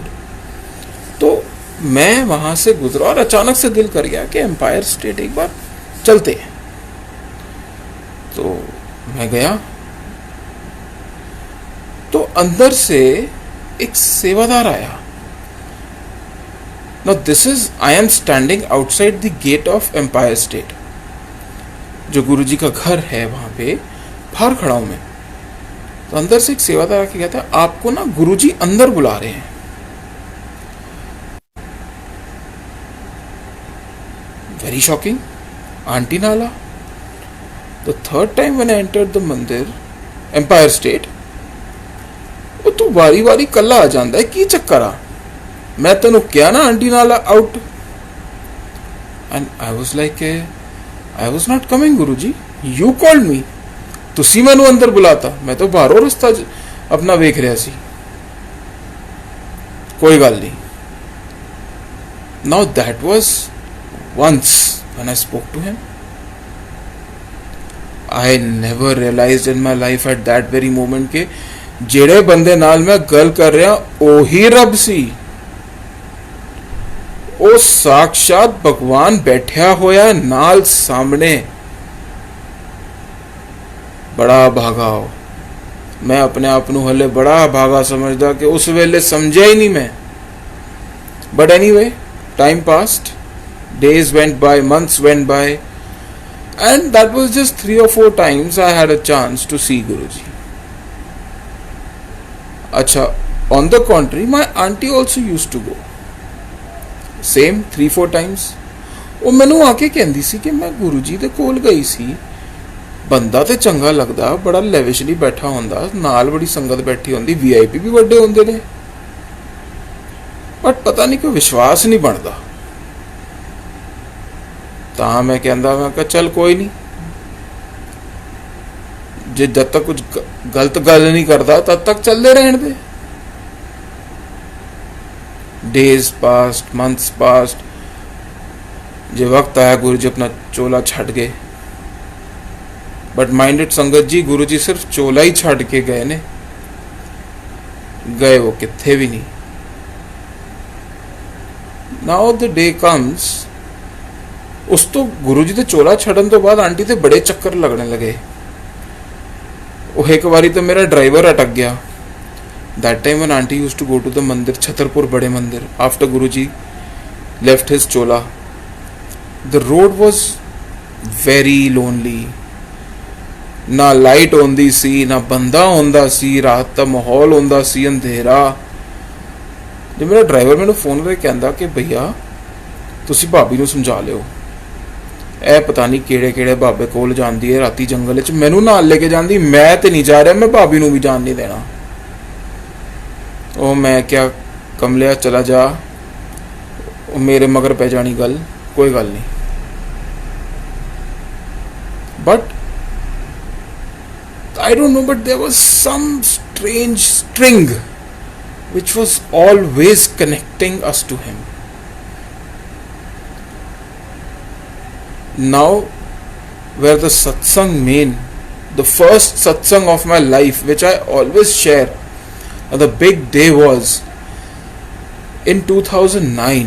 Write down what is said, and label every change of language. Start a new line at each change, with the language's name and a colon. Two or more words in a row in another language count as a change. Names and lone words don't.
Hindi: तो मैं वहां से गुजरा और अचानक से दिल कर गया कि एम्पायर स्टेट एक बार चलते हैं। तो मैं गया, तो अंदर से एक सेवादार आया।
English: Now this is, I am standing outside the gate of Empire State,
Hindi: जो गुरुजी का घर है वहां पे बाहर खड़ा हूं मैं। तो अंदर से एक सेवादार आके कहता है, आपको ना गुरुजी अंदर बुला रहे हैं।
English: Very shocking,
Punjabi: ਆਂਟੀ ਨਾਲਾ।
English: The third time when I entered the mandir Empire State,
Punjabi: ਉਹ ਤਾਂ ਵਾਰੀ ਵਾਰੀ ਕੱਲਾ ਆ ਜਾਂਦਾ ਹੈ, ਕੀ ਚੱਕਰ ਆ, ਮੈਂ ਤੈਨ ਕਿਆ ਨਾ ਆਂਟੀ ਨਾਲਾ ਆਉਟ।
English: And I was like, I was not coming Guruji, you called me,
Punjabi: ਤੁਸੀ ਮੈਨੂੰ ਅੰਦਰ ਬੁਲਾਤਾ, ਮੈਂ ਤਾਂ ਬਾਹਰੋਂ ਰਸਤਾ ਅਪਣਾ ਵੇਖ ਰਿਹਾ ਸੀ। ਕੋਈ ਗੱਲ ਨਹੀਂ।
English: Now that was once when I spoke to him. I never realized in my life at that very moment
Punjabi: ਕੇ ਜਿਹੜੇ ਬੰਦੇ ਨਾਲ ਮੈਂ ਗੱਲ ਕਰ ਰਿਹਾ ਓਹੀ ਰੱਬ ਸੀ। ਓ ਸਾਕਸ਼ਾਤ ਭਗਵਾਨ ਬੈਠਾ ਹੋਇਆ ਨਾਲ ਸਾਹਮਣੇ। ਬੜਾ ਭਾਗਾ ਹੋ, ਮੈਂ ਆਪਣੇ ਆਪ ਨੂੰ ਹਲੇ ਬੜਾ ਭਾਗਾ ਸਮਝਦਾ ਕਿ ਉਸ ਵੇਲੇ ਸਮਝਾ ਹੀ ਨਹੀਂ ਮੈਂ।
English: But anyway, time passed, days went by, months went by, and that was just 3 or 4 times I had a chance to see Guruji. Acha, on the contrary, my auntie also used to go. Same 3-4 times.
Punjabi: ਉਹ ਮੈਨੂੰ ਆ ਕੇ ਕਹਿੰਦੀ ਸੀ ਕਿ ਮੈਂ ਗੁਰੂ ਜੀ ਦੇ ਕੋਲ ਗਈ ਸੀ, ਬੰਦਾ ਤੇ ਚੰਗਾ ਲੱਗਦਾ, ਬੜਾ ਲੈਵਿਸ਼ਲੀ ਬੈਠਾ ਹੁੰਦਾ, ਨਾਲ ਬੜੀ ਸੰਗਤ ਬੈਠੀ ਹੁੰਦੀ, VIP ਵੀ ਵੱਡੇ ਹੁੰਦੇ ਨੇ, ਬਟ ਪਤਾ ਨਹੀਂ ਕੋਈ ਵਿਸ਼ਵਾਸ ਨਹੀਂ ਬਣਦਾ। ਤਾਂ ਮੈਂ ਕਹਿੰਦਾ, ਮੈਂ ਕਿਹਾ ਚੱਲ ਕੋਈ ਨਹੀਂ, ਜੇ ਜਦ ਤੱਕ ਕੁਝ ਗਲਤ ਗੱਲ ਨਹੀਂ ਕਰਦਾ ਤਦ ਤੱਕ ਚੱਲਦੇ ਰਹਿਣ ਦੇ।
English: Days passed, months passed,
Punjabi: ਜੋ ਵਕਤ ਆਇਆ ਗੁਰੂ ਜੀ ਅਪਣਾ ਚੋਲਾ ਛੱਡ ਗਏ।
English: But minded
Punjabi: ਸੰਗਤ ਜੀ, ਗੁਰੂ ਜੀ ਸਿਰਫ਼ ਚੋਲਾ ਹੀ ਛੱਡ ਕੇ ਗਏ ਨੇ, ਗਏ ਉਹ ਕਿੱਥੇ ਵੀ ਨਹੀਂ।
English: Now the day comes,
Punjabi: ਉਸ ਤੋਂ ਗੁਰੂ ਜੀ ਦੇ ਚੋਲਾ ਛੱਡਣ ਤੋਂ ਬਾਅਦ ਆਂਟੀ ਤੇ ਬੜੇ ਚੱਕਰ ਲੱਗਣ ਲੱਗੇ। ਇਕ ਬਾਰੀ ਤਾਂ ਮੇਰਾ ਡਰਾਈਵਰ ਅਟਕ ਗਿਆ।
English: That time when auntie used to go to the mandir, Chhatarpur Bade Mandir, after Guruji left his chola, the road was very lonely.
Punjabi: ਨਾ ਲਾਈਟ ਹੁੰਦੀ ਸੀ, ਨਾ ਬੰਦਾ ਹੁੰਦਾ ਸੀ, ਰਾਤ ਕਾ ਮਾਹੌਲ ਹੁੰਦਾ ਸੀ, ਹਨੇਰਾ। ਜੋ ਮੇਰਾ ਡਰਾਈਵਰ ਮੈਂਨੇ ਫ਼ੋਨ ਕਰਕੇ ਕਹਿੰਦਾ ਕਿ ਭੈਯਾ ਤੁਸੀ ਭਾਬੀ ਨੂੰ ਸਮਝਾ ਲਿਓ, ਏ ਪਤਾ ਨਹੀਂ ਕਿਹੜੇ ਕਿਹੜੇ ਬਾਬੇ ਕੋਲ ਜਾਂਦੀ ਹੈ ਰਾਤੀ ਜੰਗਲ ਚ, ਮੈਨੂੰ ਨਾਲ ਲੈ ਕੇ ਜਾਂਦੀ, ਮੈਂ ਤੇ ਨਹੀਂ ਜਾ ਰਿਹਾ, ਮੈਂ ਭਾਬੀ ਨੂੰ ਵੀ ਜਾਣ ਨਹੀਂ ਦੇਣਾ। ਓ ਮੈਂ ਕਿਹਾ ਕਮਲਿਆ, ਚਲਾ ਜਾ, ਓ ਮੇਰੇ ਮਗਰ ਪੈ ਜਾਣੀ ਗੱਲ, ਕੋਈ ਗੱਲ ਨਹੀਂ।
English: बट I don't know, but there was some strange string which was always connecting us to him. Now, where the satsang main, the first satsang of my life, which I always share, the big day was in 2009.